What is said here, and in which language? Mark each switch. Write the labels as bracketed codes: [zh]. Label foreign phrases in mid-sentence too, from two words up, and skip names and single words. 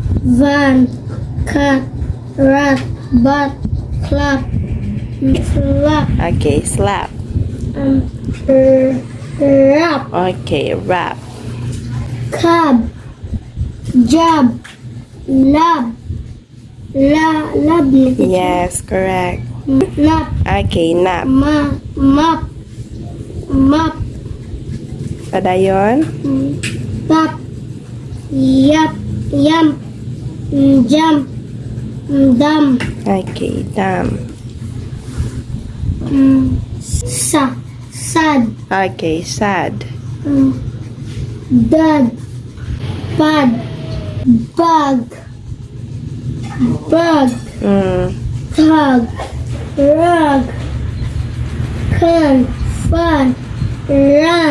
[en] van, cat, rat, bat, clap, slap, Okay, slap. rap, Okay, rap. cab, jab, lab, lab, Yes, correct. nap, Okay, nap. map, map, Padayon. tap, yap, yam, jump, dam, Okay, dam. sad, Okay, sad. dad, pad, bag, tug, rug, can, fun, run,